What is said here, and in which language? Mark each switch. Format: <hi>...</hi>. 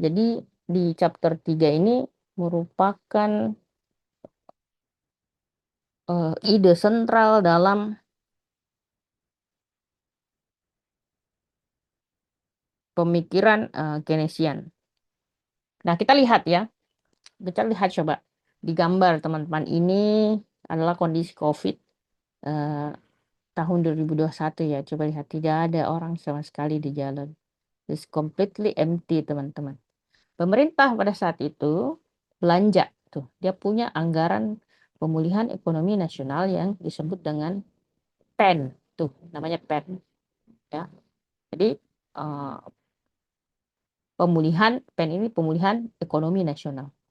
<id>Jadi di chapter 3 ini merupakan ide sentral dalam pemikiran Keynesian. Nah, kita lihat ya. Kita lihat coba di gambar teman-teman, ini adalah kondisi COVID. tahun 2021 ya, coba lihat tidak ada orang sama sekali di jalan.</id> <en>It's completely empty,</en> <id>teman-teman. Pemerintah pada saat itu belanja tuh. Dia punya anggaran pemulihan ekonomi nasional yang disebut dengan PEN. Tuh, namanya PEN ya. Jadi eh, pemulihan PEN ini pemulihan ekonomi nasional.</id>